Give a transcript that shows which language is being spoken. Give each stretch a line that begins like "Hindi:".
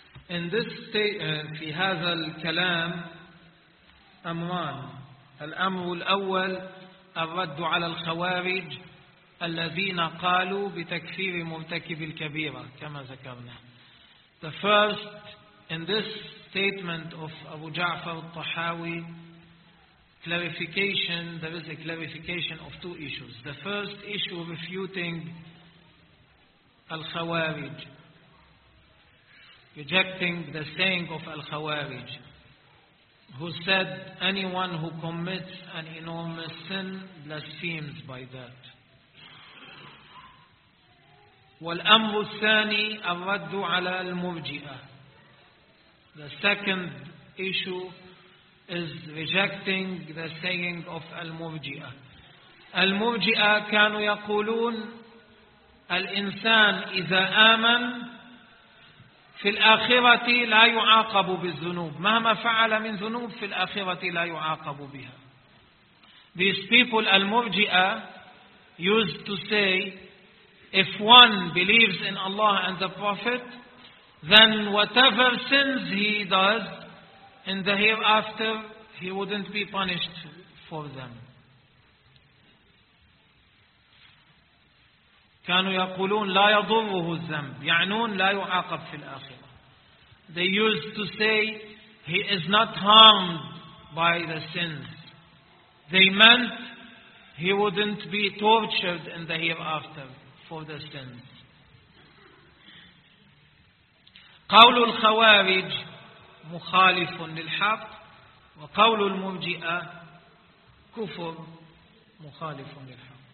English: In this statement,
Arabic: في هذا الكلام أمران. الأمر الأول الرد على الخوارج الذين قالوا بتكفير مرتكب الكبيرة كما ذكرنا.
English: The first, in this statement of Abu Ja'far al-Tahawi, clarification, there is a clarification of two issues. The first issue refuting al-Khawarij, rejecting the saying of al-Khawarij, who said anyone who commits an enormous sin blasphemes by that.
Arabic: والأمر الثاني الرد على المرجئة.
English: The second issue is rejecting the saying of al-Murji'a.
Arabic: Al-Murji'a كانوا يقولون الإنسان إذا آمن في الآخرة لا يعاقب بالذنوب. مهما فعل من ذنوب في الآخرة لا يعاقب بها.
English: These people, al-Murji'a, used to say, if one believes in Allah and the Prophet, then whatever sins he does in the hereafter, he wouldn't be punished for them.
Arabic: كانوا يقولون لا يضره الذنب، يعنون لا يعاقب في الآخرة.
English: They used to say he is not harmed by the sins. They meant he wouldn't be tortured in the hereafter for the sins.
Arabic: قول الخوارج مخالف للحق، وقول المرجئة كفر مخالف للحق.